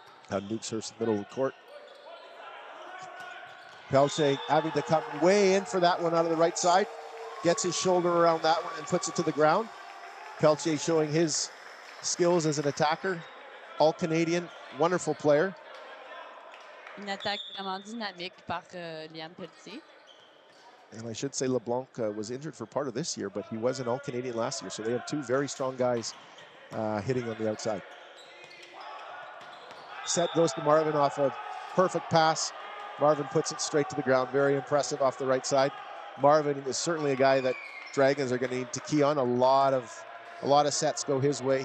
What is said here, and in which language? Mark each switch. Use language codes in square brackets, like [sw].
[en] Howden Duke serves the middle of the court. Pelche having to come way in for that one out of the right side. Gets his shoulder around that one and puts it to the ground. Pelche showing his skills as an attacker. All-Canadian, wonderful player. [fr] Une attaque vraiment dynamique par Liam Pelletier. [en] And I should say LeBlanc was injured for part of this year, but he was an All-Canadian last year. So they have two very strong guys hitting on the outside. Set goes to Marvin off a perfect pass. Marvin puts it straight to the ground. Very impressive off the right side. Marvin is certainly a guy that Dragons are going to need to key on. A lot of sets go his way.